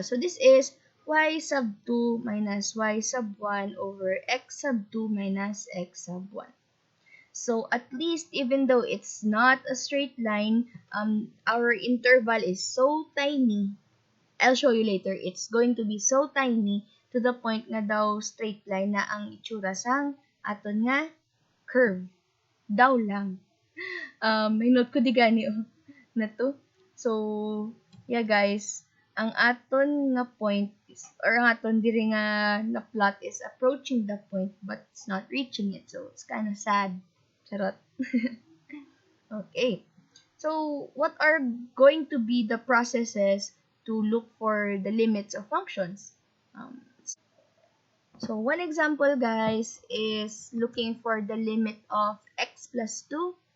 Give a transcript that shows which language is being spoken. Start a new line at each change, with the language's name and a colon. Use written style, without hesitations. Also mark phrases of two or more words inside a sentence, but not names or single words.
English: So this is y sub 2 minus y sub 1 over x sub 2 minus x sub 1. So at least even though it's not a straight line, our interval is so tiny. I'll show you later. It's going to be so tiny to the point
Hiligaynon: nga daw
English: straight line
Hiligaynon: na ang itsura sang aton nga
English: curve.
Hiligaynon: Daw lang. May note ko di gani na to.
English: So, yeah guys,
Hiligaynon: ang aton nga
English: point is, or
Hiligaynon: ang aton diri nga na plot
English: is approaching the point but it's not reaching it. So, it's kind of sad. Charot. Okay. So, what are going to be the processes to look for the limits of functions? So, one example, guys, is looking for the limit of x plus 2.